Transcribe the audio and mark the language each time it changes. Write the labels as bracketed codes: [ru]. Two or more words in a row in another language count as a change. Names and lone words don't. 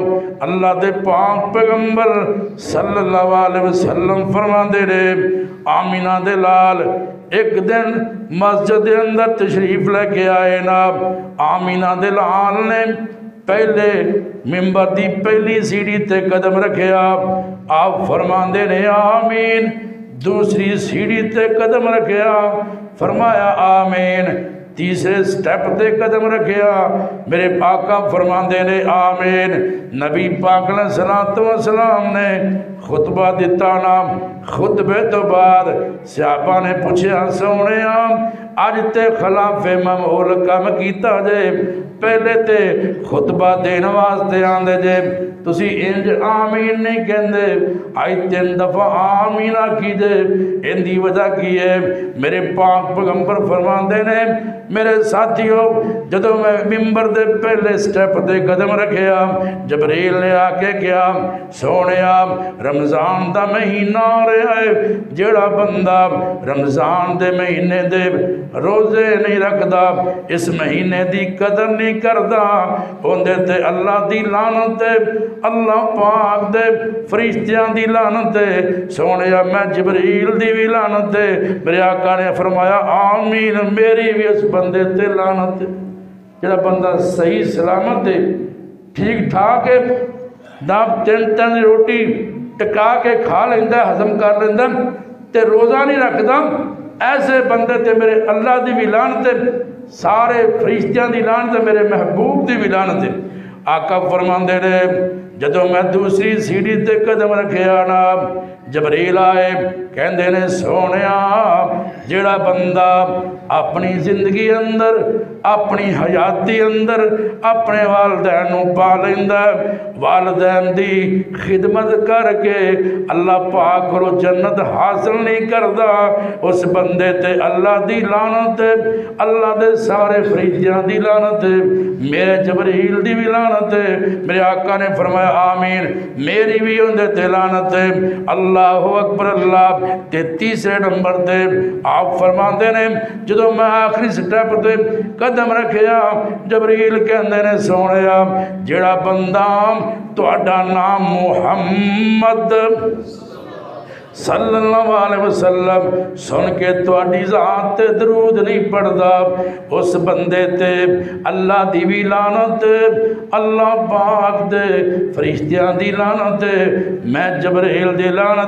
[pa] اللہ دے پاک پیغمبر [ar] صلی اللہ علیہ وسلم [pa] فرماندے رہے، آمینہ دے لال ایک دن مسجد اندر تشریف لے کے آئے نا، آمینہ دے لال نے پہلے ممبر دی پہلی سیڑھی تے قدم رکھے، آپ فرماندے نے آمین، دوسری سیڑھی تے قدم رکھے، فرمایا آمین، تیسرے سٹیپ تے قدم رکھیا میرے آقا فرماندے نے آمین۔ نبی پاک [ar] علیہ الصلوۃ والسلام [pa] نے خطبہ دیتا نا، خطبے تو بعد صحابہ نے پوچھا سونیا اج تے خلاف معمول کم کیتا جے، پہلے تے خطبہ دین واسطے آندے جے تسی انج آمین نہیں کہندے، آئی 3 دفعہ آمین آکھی جے، ان دی وجہ کی ہے؟ میرے پاک پیغمبر فرماندے نے میرے ساتھیوں جدو میں ممبر دے پہلے سٹیپ دے قدم رکھیا جبریل نے آ کے کیا سونیا رمضان دا مہینہ آ رہا ہے، جیڑا بندہ رمضان دے مہینے دے روزے نہیں رکھدا، اس مہینے دی قدر نہیں کردا، ہوندے تے اللہ دی لعنت ہے، اللہ پاک دے فرشتیاں دی لعنت ہے، سونیا میں جبریل دی بھی لعنت ہے۔ میرے آقا نے فرمایا آمین، میری بھی اس بندے تے لعنت ہے۔ جڑا بندہ صحیح سلامت ہے، ٹھیک ٹھاک ہے، داب 3 روٹی ٹکا کے کھا لیندہ، ہضم کر لیندہ تے روزہ نہیں رکھدا، ایسے بندے تے میرے اللہ دی بھی لعنت ہے، سارے فرشتیاں دی لعنت ہے، میرے محبوب دی بھی لعنت ہے۔ آقا فرماندے نے جدو میں دوسری سیڑھی تے قدم رکھیا نا جبریل آئے کہندے نے سونیا جیڑا بندہ اپنی زندگی اندر اپنی حیاتی اندر اپنے والدین نو پا لیندا، والدین دی خدمت کر کے اللہ پاک کو جنت حاصل نہیں کردا، اس بندے تے اللہ دی لعنت ہے، اللہ دے سارے فرشتیاں دی لعنت ہے، میرے جبریل دی بھی لعنت ہے۔ میرے آقا نے فرمایا آمین، میری بھی ہوندے تے لعنت ہے۔ [ar] اللہ اکبر اللہ۔ [pa] تے تیسرے نمبر تے آپ فرماندے نے جدو میں آخری سٹیپ تے قدم رکھیا جبریل کہندے نے سونیا جیڑا بندہ تہاڈا نام محمد [ar] صلی اللہ علیہ وسلم [pa] سن کے تہاڈی ذات تے درود نہیں پڑھدا، اس بندے تے اللہ دی بھی لعنت، اللہ پاک دے فرشتیاں دی لعنت، میں جبریل دی لعنت۔